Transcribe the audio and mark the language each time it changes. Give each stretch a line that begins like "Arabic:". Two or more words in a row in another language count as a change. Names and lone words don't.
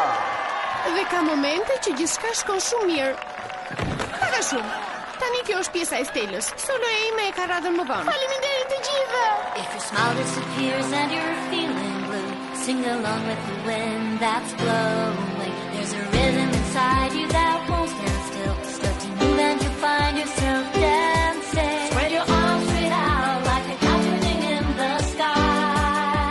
Albanian: Dhe ka momente që gjithçka shkon shumë mirë. Para shumë. Tani kjo është pjesa e Stellës. Solo e ime e ka radhën më vonë. Faleminderit të gjithëve.
English: If your smile disappears and you're feeling blue, sing along with the wind that's blowing. There's a rhythm inside you that won't stand still. Start to move and you'll find yourself dancing. Spread your arms straight out like a kite turning in the sky.